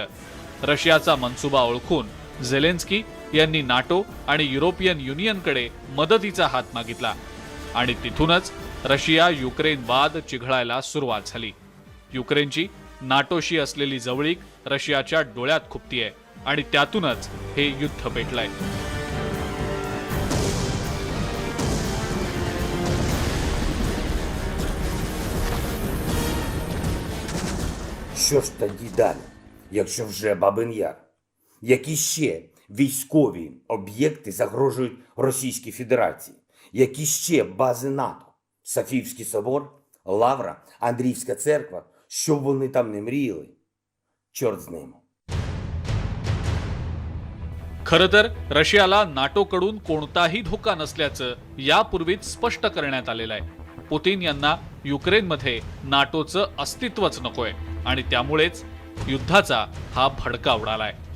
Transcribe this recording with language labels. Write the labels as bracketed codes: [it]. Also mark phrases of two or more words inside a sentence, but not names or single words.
[mr] रशियाचा मनसुबा ओळखून झेलेन्स्की यांनी नाटो आणि युरोपियन युनियनकडे मदतीचा हात मागितला आणि तिथूनच रशिया युक्रेन वाद चिघळायला सुरुवात झाली. युक्रेनची नाटोशी असलेली जवळीक रशियाच्या डोळ्यात खुपतीये आणि त्यातूनच हे युद्ध पेटलंय. [uk] Що ж тоді далі, якщо вже Бабин Яр? Які ще військові об'єкти загрожують Російській Федерації? Які ще бази НАТО? Софіївський собор, Лавра, Андріївська церква? Що б вони там не мріяли? Чорт з ними. [mr] खरं तर रशियाला नाटोकडून कोणताही धोका नसल्याचं यापूर्वीच स्पष्ट करण्यात आलेलं आहे. पुतीन यांना युक्रेनमध्ये नाटोचं अस्तित्वच नकोय आणि त्यामुळेच युद्धाचा हा भडका उडालाय.